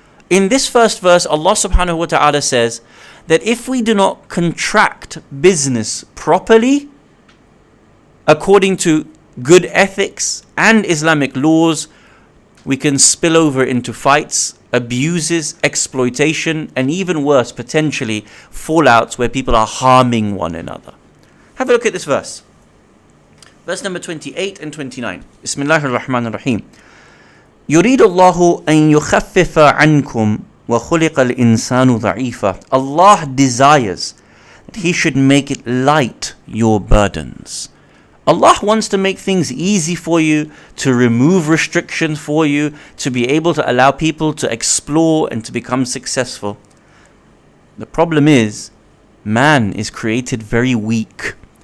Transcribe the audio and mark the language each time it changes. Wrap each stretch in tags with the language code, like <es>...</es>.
<en>In this first verse, Allah subhanahu wa ta'ala says that if we do not contract business properly, according to good ethics and Islamic laws, we can spill over into fights, abuses, exploitation, and even worse, potentially fallouts where people are harming one another. Have a look at this verse. Verse number 28 and 29.</en> <ar>Bismillahir Rahmanir Rahim. يريد الله أن يخفف عنكم وخلق الإنسان ضعيفا.</ar> <en>Allah desires that He should make it light your burdens. Allah wants to make things easy for you, to remove restrictions for you, to be able to allow people to explore and to become successful. The problem is, man is created very weak.</en>